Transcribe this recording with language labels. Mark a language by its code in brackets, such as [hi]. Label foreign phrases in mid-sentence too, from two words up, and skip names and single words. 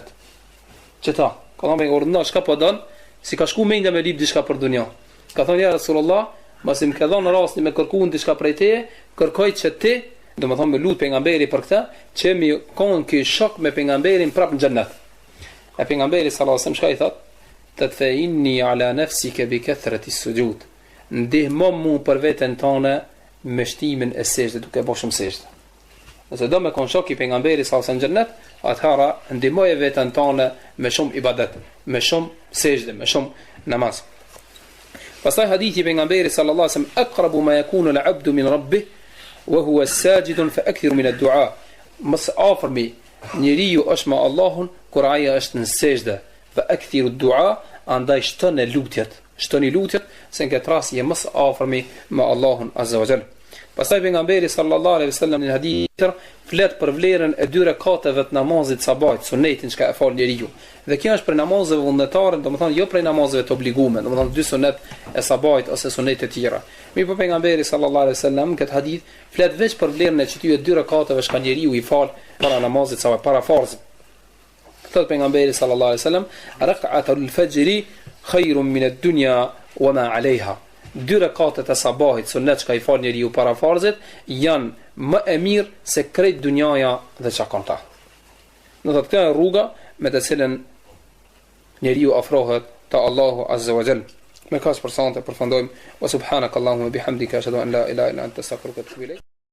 [sq] Çeta, ka thonë me urdhno, çka po don? Si ka shku mendja me lip diçka për dunjë. Ka thonë ja Rasulullah, mos më ka dhënë rastin me kërkuan diçka prej teje, kërkoj që ti, do të thonë me lut pejgamberi për këtë, që mi kon ky shok me pejgamberin prap në xhenet. E pejgamberi [ar] صلى الله عليه وسلم [sq] shka i thotë, [ar] "تدفعني على نفسك بكثرة سجود." [sq] Ndihmo mu për veten tone me shtimin e sejdës, duke bërë shumë sejdë. Nëse do me kon shok i pejgamberit [ar] صلى الله عليه وسلم [sq] në xhenet, atëherë ndihmoje veten tone me shumë ibadet, me shumë sejdë, me shumë namaz. Pastaj hadithi pejgamberit [ar] صلى الله عليه وسلم, "أقرب ما يكون العبد من ربه وهو ساجد فأكثروا من الدعاء." [sq] Mas afërmi njeriu është me Allahun kur ai është në sejdë, [ar] فأكثروا الدعاء, [sq] andaj shtoni lutjet, se në këtë rast je më afërmi me Allahun [ar] عز وجل. [sq] Pastaj pejgamberi [ar] صلى الله عليه وسلم [sq] në hadith flet për vlerën e 2 rekateve të namazit sabahit, sunetin që e fal njeriu. Dhe kjo është për namazeve vullnetare, domethënë jo për namazeve të obliguara, domethënë 2 sunet e sabahit ose sunet e tjera. Mirë po pejgamberi [ar] صلى الله عليه وسلم [sq] këtë hadith flet veç për vlerën e çtyje 2 rekateve që njeriu i fal para namazit sabah, para farzit. Thot pejgamberi [ar] صلى الله عليه وسلم, "ركعتا الفجر خير من الدنيا وما عليها." [sq] 2 rekatet e sabahit sunet që i fal njeriu para farzit janë më e mirë se krejt dunjaja dhe çka ka ta. Do thotë kjo rruga me të cilën njeriu afrohet te Allahu [ar] عز وجل. [sq] Me kaq për sa të përfundojmë, [ar] وسبحانك اللهم بحمدك أشهد أن لا إله إلا أنت أستغفرك وأتوب إليك.